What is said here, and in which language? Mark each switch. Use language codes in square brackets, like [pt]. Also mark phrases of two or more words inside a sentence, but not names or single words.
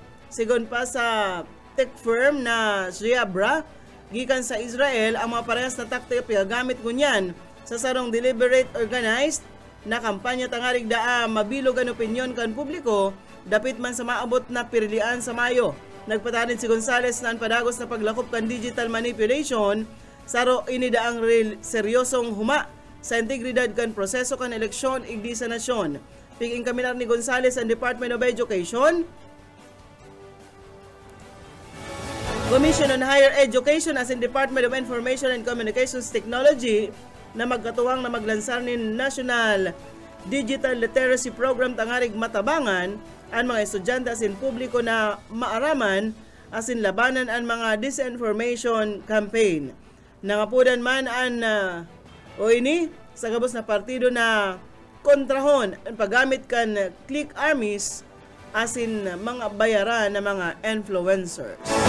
[bik] Sigon pa sa [en] tech firm [bik] na Ziabra, gikan sa Israel, ang mga parehas na taktika gamit ngunyan sa sarong [en] deliberate organized [bik] na kampanya tangarig daa mabilog ang opinyon kan publiko dapit man sa maabot na pirilian sa Mayo. Nagpatanin si Gonzales na ang padagos na paglakop kan [en] digital manipulation [bik] saro inidaang seryosong huma sa integridad kan proseso kan eleksyon igdi sa nasyon. Piging kaminar ni Gonzales ang Department of Education, Commission on Higher Education as in Department of Information and Communications Technology na magkatuwang na maglansar ni National Digital Literacy Program tangarig matabangan ang mga estudyante asin publiko na maaraman asin labanan ang mga [en] disinformation campaign. [bik] Nangapudan man ang o ini sa gabos na partido na kontrahon ang paggamit kan [en] click armies [bik] asin mga bayaran na mga influencers.